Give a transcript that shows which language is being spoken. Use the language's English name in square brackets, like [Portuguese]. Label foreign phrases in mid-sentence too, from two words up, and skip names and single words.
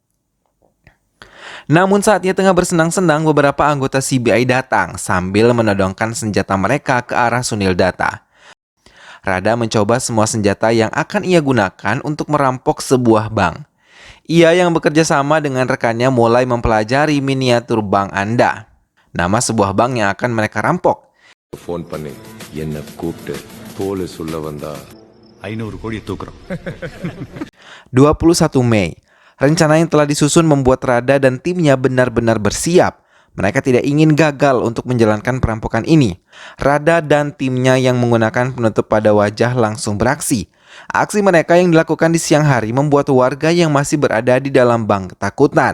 [Indonesian] Namun saat ia tengah bersenang-senang, beberapa anggota CBI datang sambil menodongkan senjata mereka ke arah Sunil Dutta. Rada mencoba semua senjata yang akan ia gunakan untuk merampok sebuah bank. Ia yang bekerja sama dengan rekannya mulai mempelajari miniatur bank Anda. Nama sebuah bank yang akan mereka rampok. [Tamil] Phone பண்ணி என்ன கூப்பிட்டு போலீஸ் உள்ள வந்தா 500 கோடி தூக்குறோம். [Indonesian] 21 Mei. Rencana yang telah disusun membuat Rada dan timnya benar-benar bersiap. Mereka tidak ingin gagal untuk menjalankan perampokan ini. Rada dan timnya yang menggunakan penutup pada wajah langsung beraksi. Aksi mereka yang dilakukan di siang hari membuat warga yang masih berada di dalam bank ketakutan.